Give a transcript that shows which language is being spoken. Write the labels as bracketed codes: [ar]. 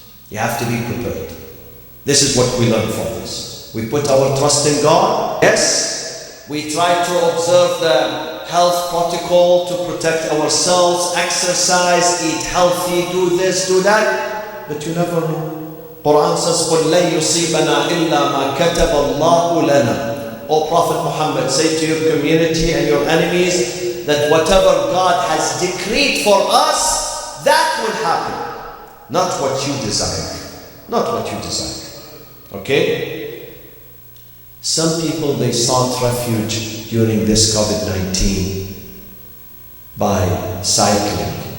[en] You have to be prepared. This is what we learn from this. We put our trust in God. Yes, we try to observe the health protocol to protect ourselves, exercise, eat healthy, do this, do that, but you never know. Quran says, [ar] قُلْ لَن يُصِيبَنَا إِلَّا مَا كَتَبَ اللَّهُ لَنَا. [en] O Prophet Muhammad, say to your community and your enemies that whatever God has decreed for us, that will happen. Not what you desire. Not what you desire. Okay? Some people, they sought refuge during this COVID-19 by cycling.